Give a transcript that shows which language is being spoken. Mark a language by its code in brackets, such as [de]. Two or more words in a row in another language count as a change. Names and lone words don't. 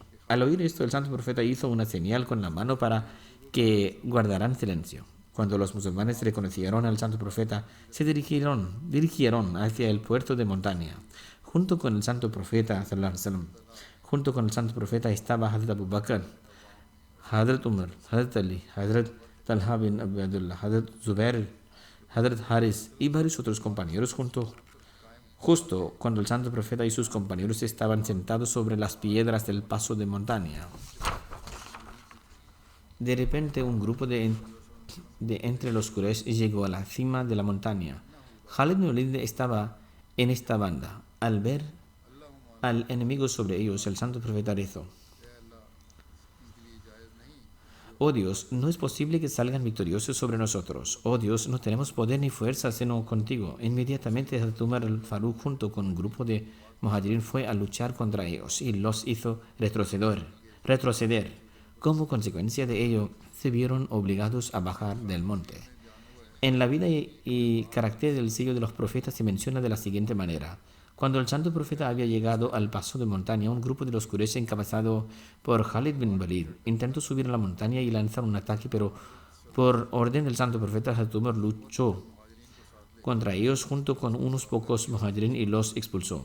[es] Al oír esto, el santo profeta hizo una señal con la mano para que guardaran silencio. Cuando los musulmanes reconocieron al santo profeta, se dirigieron hacia el puerto de montaña. Junto con el santo profeta, junto con el santo profeta estaba Hazrat Abu Bakr, Hazrat Umar, Hazrat Ali, Hazrat Talha bin Abdullah, Hazrat Zubair, Hazrat Haris y varios otros compañeros. Justo cuando el santo profeta y sus compañeros estaban sentados sobre las piedras del paso de montaña, de repente un grupo de entre los Quraysh llegó a la cima de la montaña. Khalid bin Walid estaba en esta banda. Al ver al enemigo sobre ellos, el santo profeta rezó: oh Dios, no es posible que salgan victoriosos sobre nosotros. Oh Dios, no tenemos poder ni fuerza sino contigo. Inmediatamente Hazrat Umar al-Faruq junto con un grupo de muhajirin fue a luchar contra ellos y los hizo retroceder. Como consecuencia de ello, se vieron obligados a bajar del monte. En la vida y carácter del sello de los profetas se menciona de la siguiente manera: cuando el santo profeta había llegado al paso de montaña, un grupo de los Quraysh encabezado por Khalid bin Walid intentó subir a la montaña y lanzar un ataque, pero por orden del santo profeta, Hazrat Umar luchó contra ellos junto con unos pocos muhajirin y los expulsó.